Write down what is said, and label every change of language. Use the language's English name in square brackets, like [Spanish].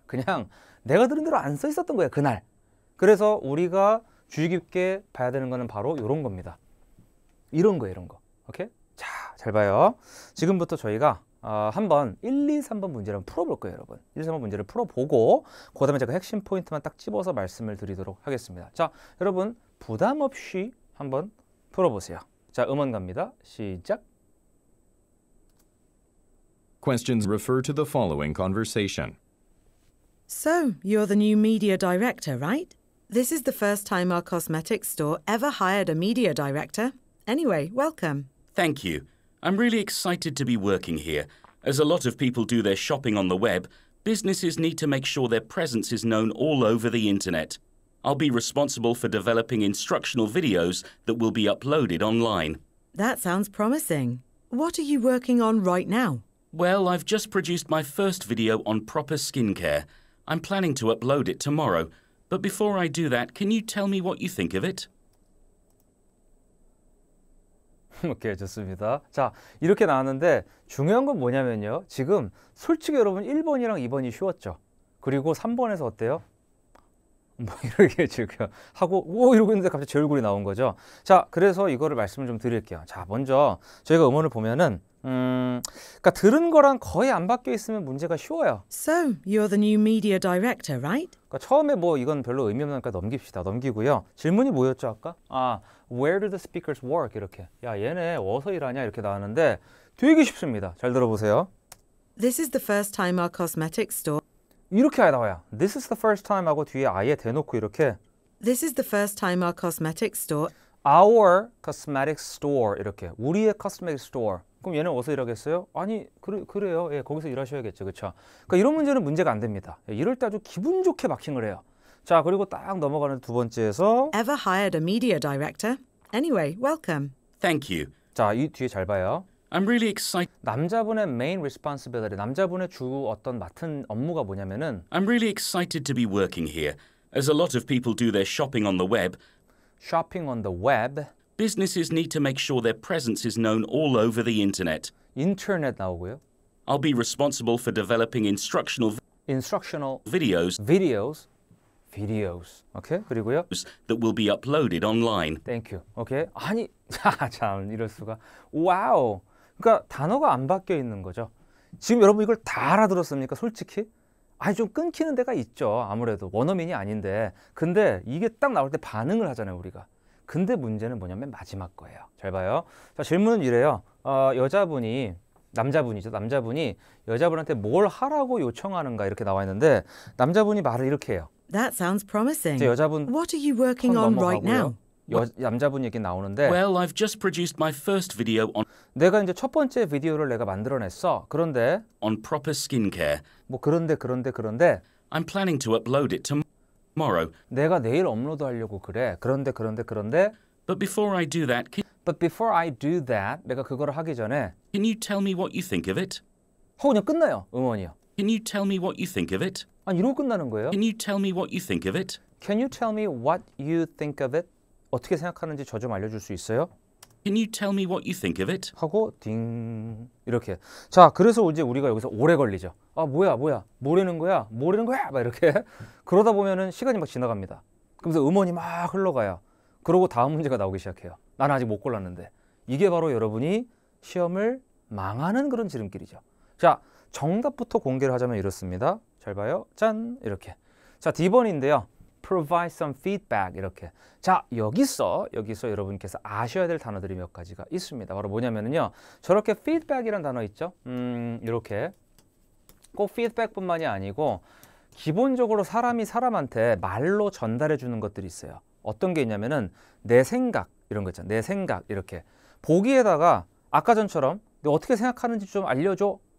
[Korean] 그냥 내가 들은 대로 안 써 있었던 거야, 그날. 그래서 우리가 주의 깊게 봐야 되는 거는 바로 이런 겁니다. 이런 거예요, 이런 거. 오케이? 자, 잘 봐요. 지금부터 저희가 한번 1, 2, 3번 문제를 풀어볼 거예요, 여러분. 1, 2, 3번 문제를 풀어보고 그 다음에 제가 핵심 포인트만 딱 집어서 말씀을 드리도록 하겠습니다. 자, 여러분 부담 없이 한번 풀어보세요. 자, 음원 갑니다. 시작. [English] Questions refer to the following conversation. So, you're the new media director, right? This is the first time our cosmetics store ever hired a media director. Anyway, welcome. Thank you. I'm really excited to be working here. As a lot of people do their shopping on the web, businesses need to make sure their presence is known all over the internet. I'll be responsible for developing instructional videos that will be uploaded online. That sounds promising. What are you working on right now? Well, I've just produced my first video on proper skincare. I'm planning to upload it tomorrow. But before I do that, can you tell me what you think of it? [Korean] 오케이, 좋습니다. 자, 이렇게 나왔는데 중요한 건 뭐냐면요. 지금 솔직히 여러분 1번이랑 2번이 쉬웠죠. 그리고 3번에서 어때요? 뭐 이렇게 지금 하고 오 이러고 있는데 갑자기 제 얼굴이 나온 거죠. 자, 그래서 이거를 말씀을 좀 드릴게요. 자, 먼저 저희가 음원을 보면은 그러니까 들은 거랑 거의 안 바뀌어 있으면 문제가 쉬워요. [English] So, you're the new media director, right? [Korean] 그러니까 처음에 뭐 이건 별로 의미 없으니까 넘깁시다. 넘기고요. 질문이 뭐였죠 아까? [English] Where do the speakers work? [Korean] 이렇게. 야, 얘네 어디서 일하냐? 이렇게 나왔는데 되게 쉽습니다. 잘 들어보세요. [English] This is the first time our cosmetics store. [Korean] 이렇게 나와요. [English] This is the first time [Korean] 하고 뒤에 아예 대놓고 이렇게 [English] This is the first time our cosmetics store. Our cosmetic store [Korean] 이렇게. 우리의 [English] cosmetic store. [Korean] 그럼 얘는 어디서 일하겠어요? 아니 그래요. 예, 거기서 일하셔야겠죠. 그렇죠? 그러니까 이런 문제는 문제가 안 됩니다. 예, 이럴 때 아주 기분 좋게 마킹을 해요. 자, 그리고 딱 넘어가는 두 번째에서 [English] Ever hired a media director? Anyway, welcome. Thank you. [Korean] 자, 이 뒤에 잘 봐요. [English] I'm really excited. [Korean] 남자분의 [English] main responsibility, [Korean] 남자분의 주 어떤 맡은 업무가 뭐냐면은 [English] I'm really excited to be working here. As a lot of people do their shopping on the web, shopping on the web, businesses need to make sure their presence is known all over the internet. [Korean] 인터넷 나오고요. [English] I'll be responsible for developing instructional videos videos. [Korean] 오케이? 그리고요. [English] that will be uploaded online. Thank you. [Korean] 오케이? 아니, 참 이럴 수가. 와우. 그러니까 단어가 안 바뀌어 있는 거죠. 지금 여러분 이걸 다 알아들었습니까? 솔직히? 아니 좀 끊기는 데가 있죠. 아무래도 원어민이 아닌데. 근데 이게 딱 나올 때 반응을 하잖아요, 우리가. 근데 문제는 뭐냐면 마지막 거예요. 잘 봐요. 자, 질문은 이래요. 여자분이 남자분이죠. 남자분이 여자분한테 뭘 하라고 요청하는가 이렇게 나와 있는데 남자분이 말을 이렇게 해요. That sounds promising. 이제 여자분 [English] What are you working on right now? [Korean] 남자분 얘기 나오는데 [English] Well, I've just produced my first video [Korean] 내가 이제 첫 번째 비디오를 내가 만들어냈어. 그런데 [English] on proper skincare. [Korean] 뭐 그런데 [English] I'm planning to upload it tomorrow. [Korean] 내가 내일 업로드하려고 그래. 그런데 [English] But before I do that, But before I do that, [Korean] 내가 그거를 하기 전에 [English] can you tell me what you think of it? [Korean] 하고 그냥 끝나요. 음원이요. [English] Can you tell me what you think of it? [Korean] 아니 이러고 끝나는 거예요. [English] Can you tell me what you think of it? Can you tell me what you think of it? [Korean] 어떻게 생각하는지 저 좀 알려줄 수 있어요? [English] Can you tell me what you think of it? [Korean] 하고 딩 이렇게. 자, 그래서 이제 우리가 여기서 오래 걸리죠. 아 뭐야 뭐라는 거야 막 이렇게 그러다 보면은 시간이 막 지나갑니다. 그러면서 음원이 막 흘러가요. 그러고 다음 문제가 나오기 시작해요. 나는 아직 못 골랐는데. 이게 바로 여러분이 시험을 망하는 그런 지름길이죠. 자, 정답부터 공개를 하자면 이렇습니다. 잘 봐요. 짠 이렇게. 자, D번인데요. [English] Provide some feedback [Korean] 이렇게. 자, 여기서 여러분께서 아셔야 될 단어들이 몇 가지가 있습니다. 바로 뭐냐면요. 저렇게 feedback이란 단어 있죠. 이렇게 꼭 feedback뿐만이 아니고 기본적으로 사람이 사람한테 말로 전달해 주는 것들이 있어요. 어떤 게 있냐면은 내 생각 이런 거 있잖아요. 내 생각 이렇게 보기에다가 아까 전처럼 너 어떻게 생각하는지 좀 알려줘.